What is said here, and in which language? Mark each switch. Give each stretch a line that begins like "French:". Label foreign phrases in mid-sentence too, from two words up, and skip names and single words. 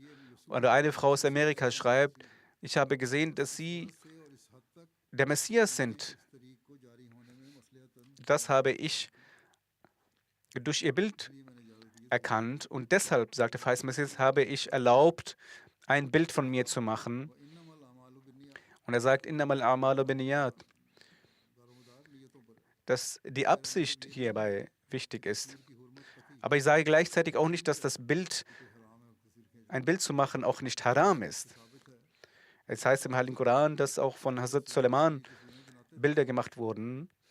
German: Oder eine Frau aus Amerika schreibt, ich habe gesehen, dass sie der Messias sind. Das habe ich durch ihr Bild erkannt und deshalb, sagte Faiz Messias, habe ich erlaubt, ein Bild von mir zu machen. Und er sagt,
Arabic: إنما الأعمال بالنيات,
German: dass die Absicht hierbei wichtig ist. Aber ich sage gleichzeitig auch nicht, dass ein Bild zu machen auch nicht haram ist. Es heißt im Heiligen Koran, dass auch von Hazrat Suleiman Bilder gemacht wurden.